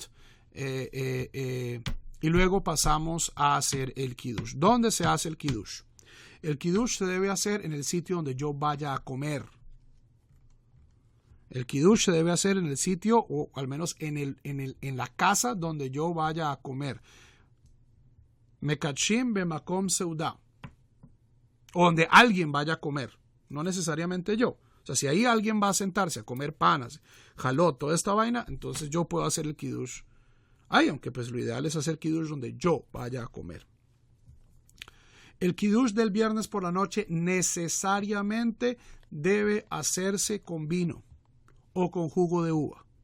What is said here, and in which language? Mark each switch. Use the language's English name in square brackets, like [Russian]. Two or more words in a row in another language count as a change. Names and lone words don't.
[Spanish] Y luego pasamos a hacer el Kiddush. ¿Dónde se hace el Kiddush? El Kiddush se debe hacer en el sitio donde yo vaya a comer. El Kiddush se debe hacer en el sitio, o al menos en la casa donde yo vaya a comer. [Hebrew] מקדשים במקום סעודה. [Spanish] O donde alguien vaya a comer. No necesariamente yo. O sea, si ahí alguien va a sentarse a comer panas, jalot, toda esta vaina, entonces yo puedo hacer el Kiddush ahí, aunque pues lo ideal es hacer Kiddush donde yo vaya a comer. El Kiddush del viernes por la noche necesariamente debe hacerse con vino o con jugo de uva.